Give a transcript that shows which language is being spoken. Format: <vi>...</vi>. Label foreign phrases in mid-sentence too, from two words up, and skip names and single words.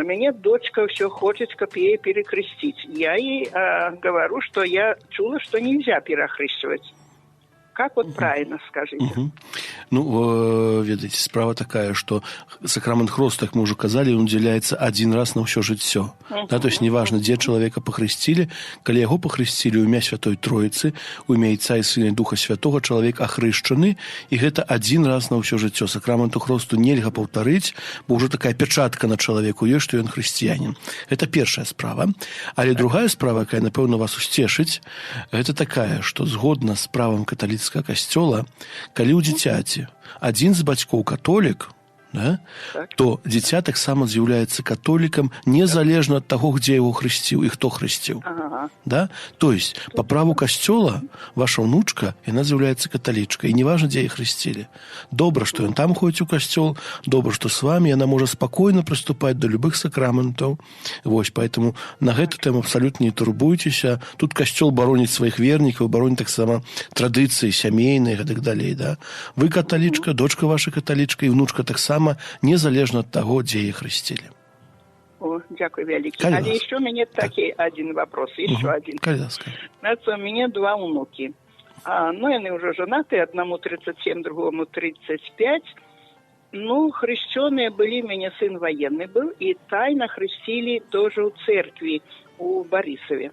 <ru>Меня дочка все хочет ей перекрестить. Я ей говорю, что я чула, что нельзя перекрещивать. Как вот правильно, скажите? Ну, ведаете, справа такая, что сакрамент хроста, как мы уже казали, он уделяется один раз на все жыццё. Да, то есть неважно, где человека похрестили, коли яго похрестили ў імя Святой Троицы, у імя Отца и Сына и Духа Святого, человек охрышчаны, и гэта один раз на все жыццё.</ru> <be>Сакраменту хросту нельга паўтарыць, бо уже такая печатка на человеку ёсць, што ён хрысціянин.</be> <ru>Это первая справа.</ru> <be>Але другая справа, якая, напэўна, вас усцешыць,</be> <ru>это такая, что</ru> <be>згодна з правам каталіцкага касцёла, калі ў дзіцяці адзін з бацькоў католік, да, то дзіця таксама з'яўляецца католікам незалежна ад таго, дзе яго хрысціў і хто хрысціў. Да?</be> <ru>То есть, по праву</ru> <be>касцёла ваша внучка, яна з'яўляецца каталічкай, і неважна, дзе яе хрысцілі. Добра, што ён там ходзіць у касцёл, добра, што з вами яна можа спакойна прыступаць да любых сакраментаў. Вось, поэтому на гэту тэму абсалютна не турбуйцеся. Тут касцёл бароніць сваіх вернікаў, бароніць таксама традыцыі сямейныя і так далей. Да? Вы каталічка, дочка ваша каталічка, і внучка таксама незалежна ад таго, дзе яе хрысцілі.</be> <uk>О, дякую великий.</uk> <ru>А еще у меня такой один вопрос, еще один. Значит, у меня два внуки. Ну, они уже женаты, одному 37, другому 35. Ну, хрещеные были, у меня сын военный был, и тайно хрестили тоже у церкви, у Борисове.</ru>